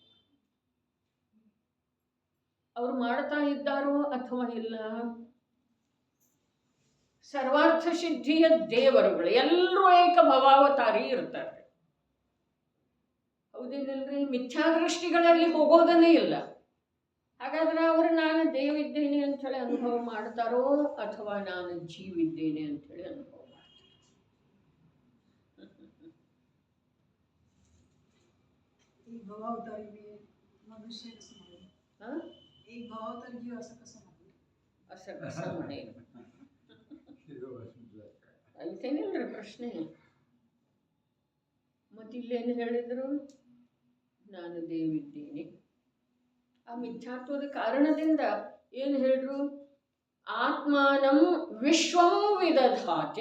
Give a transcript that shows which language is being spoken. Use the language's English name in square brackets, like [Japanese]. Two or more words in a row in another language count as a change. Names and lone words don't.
[Kannada] ಅವರು ಮಾಡ್ತಾ ಇದ್ದಾರೋ ಅಥವಾ ಇಲ್ಲ, ಸರ್ವಾರ್ಥ ಸಿದ್ಧಿಯ ದೇವರುಗಳು ಎಲ್ಲರೂ ಏಕಭವಾವತಾರಿ ಇರ್ತಾರೆ, ಹೌದೇನಿಲ್ರಿ? ಮಿಥ್ಯಾದೃಷ್ಟಿಗಳಲ್ಲಿ ಹೋಗೋದನ್ನೇ ಇಲ್ಲ. ಹಾಗಾದ್ರೆ ಅವರು ನಾನು ದೇವಿದ್ದೇನೆ ಅಂಥೇಳಿ ಅನುಭವ ಮಾಡ್ತಾರೋ ಅಥವಾ ನಾನು ಜೀವಿದ್ದೇನೆ ಅಂಥೇಳಿ ಅನುಭವ ಮಾಡ್ತಾರೆ? [Marathi] एक भावावतारी में मनुष्य कसं म्हणेल, एक भावावतारी जीव असं कसं म्हणेल? असं कसं म्हणेल [Kannada] ಐತೇನಿಲ್ರಿ ಪ್ರಶ್ನೆ. ಮತ್ತಿಲ್ಲೇನು ಹೇಳಿದ್ರು? ನಾನು ದೇವಿದ್ದೇನೆ. ಆ ಮಿಥ್ಯಾತ್ವದ ಕಾರಣದಿಂದ ಏನು ಹೇಳಿದ್ರು? [Sanskrit] ಆತ್ಮಾನಂ ವಿಶ್ವಂ ವಿದಧಾತಿ.